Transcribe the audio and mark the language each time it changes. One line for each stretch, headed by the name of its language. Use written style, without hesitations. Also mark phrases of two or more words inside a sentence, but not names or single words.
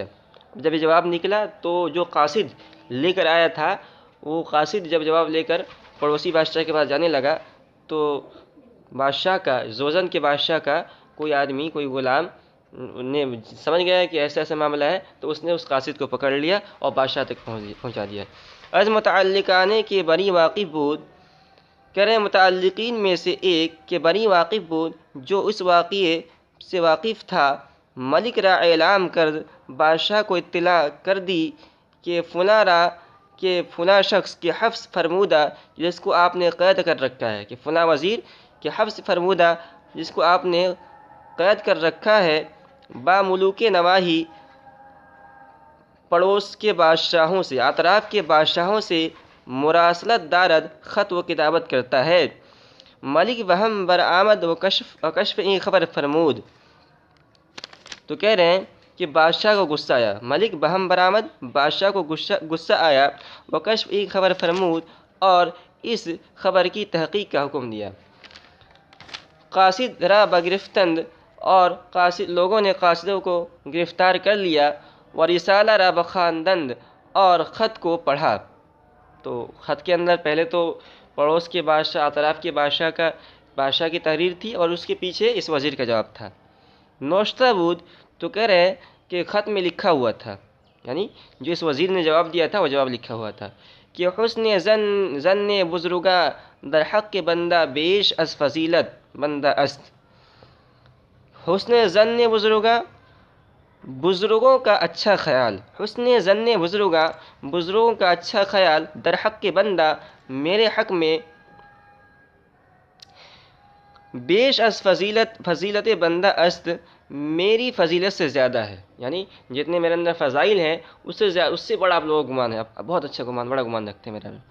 Urdu: جب یہ جواب نکلا تو جو قاصد لے کر آیا تھا، وہ قاصد جب جواب لے کر پڑوسی بادشاہ کے پاس جانے لگا تو بادشاہ کا، زوزن کے بادشاہ کا کوئی آدمی، کوئی غلام نے سمجھ گیا کہ ایسا ایسا معاملہ ہے، تو اس نے اس قاصد کو پکڑ لیا اور بادشاہ تک پہنچا دیا۔
Persian: از متعلقانے کے بری واقف بود،
Urdu: کہہ رہے ہیں متعلقین میں سے ایک کہ
Persian: بری واقف بود،
Urdu: جو اس واقعے سے واقف تھا،
Persian: ملک را اعلام کر،
Urdu: بادشاہ کو اطلاع کر دی
Persian: کہ فلاں شخص کے حبس فرمودہ،
Urdu: جس کو آپ نے قید کر رکھا ہے،
Persian: کہ فلاں وزیر کے حبس فرمودہ
Urdu: جس کو آپ نے قید کر رکھا ہے،
Persian: با ملوک نواحی،
Urdu: پڑوس کے بادشاہوں سے، اطراف کے بادشاہوں سے
Persian: مراسلت دارد،
Urdu: خط و کتابت کرتا ہے۔
Persian: ملک بہم برآمد و کشف این خبر فرمود،
Urdu: تو کہہ رہے ہیں کہ بادشاہ کو غصہ آیا،
Persian: ملک بہم برآمد،
Urdu: بادشاہ کو غصہ آیا،
Persian: و کشف این خبر فرمود،
Urdu: اور اس خبر کی تحقیق کا حکم دیا۔
Persian: قاصد را بگرفتند،
Urdu: اور لوگوں نے قاصدوں کو گرفتار کر لیا،
Persian: و رسالہ را بخواندند،
Urdu: اور خط کو پڑھا۔ تو خط کے اندر پہلے تو پڑوس کے بادشاہ، اطراف کے بادشاہ کی تحریر تھی، اور اس کے پیچھے اس وزیر کا جواب تھا۔
Persian: نوشتہ بود،
Urdu: تو کہہ رہے ہیں کہ خط میں لکھا ہوا تھا، یعنی جو اس وزیر نے جواب دیا تھا وہ جواب لکھا ہوا تھا کہ
Persian: حسن زن بزرگا در حق بندہ بیش از فضیلت بندہ است۔ حسن زن بزرگا،
Urdu: بزرگوں کا اچھا خیال،
Persian: حسن زن بزرگا،
Urdu: بزرگوں کا اچھا خیال،
Persian: در حق بندہ،
Urdu: میرے حق میں،
Persian: بیش از فضیلت بندہ است،
Urdu: میری فضیلت سے زیادہ ہے، یعنی جتنے میرے اندر فضائل ہیں اس سے بڑا آپ لوگوں کا گمان ہے، آپ بہت اچھا گمان، بڑا گمان رکھتے ہیں میرے میں۔